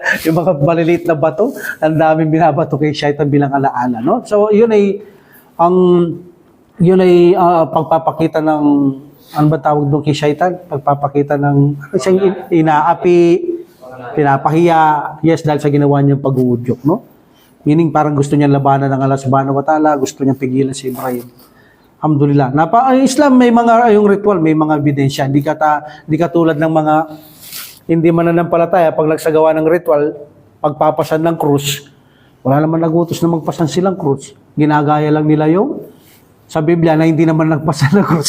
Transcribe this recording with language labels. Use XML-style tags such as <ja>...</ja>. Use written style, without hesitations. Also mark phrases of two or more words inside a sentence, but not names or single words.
<tl>Yung mga maliliit na bato. Ang daming binabato kay Shaitan bilang alaala, no? So, yun ay pagpapakita ng ano ba tawag doon kay Shaitan? Pagpapakita ng siyang inaapi, pinapahiya, yes, dahil sa ginawa niyang pag-uudyok, no? Meaning parang gusto niyang labanan ng</tl> <ar>الله سبحانه وتعالى,</ar> <tl>gusto niyang pigilan si Ibrahim. Alhamdulillah. Islam may mga yung ritual, may mga ebidensya. Hindi katulad ng mga hindi mananampalataya pag nagsagawa ng ritual, pagpapasan ng krus, wala naman nagutos na magpasan silang krus. Ginagaya lang nila yung sa Biblia na hindi naman nagpasan ng krus.</tl>